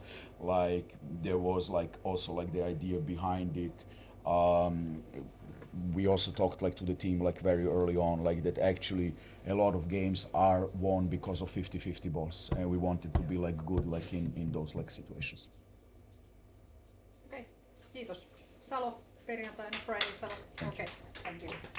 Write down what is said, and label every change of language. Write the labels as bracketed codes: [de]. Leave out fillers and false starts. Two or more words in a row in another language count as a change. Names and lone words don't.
[en] Like there was like also like the idea behind it. We also talked like to the team like very early on, like that actually a lot of games are won because of 50-50 balls, and we wanted to be like good like in those like situations. [fi] Okei, kiitos. Salo, perjantaina Friday Salo. Okei, [en] thank you.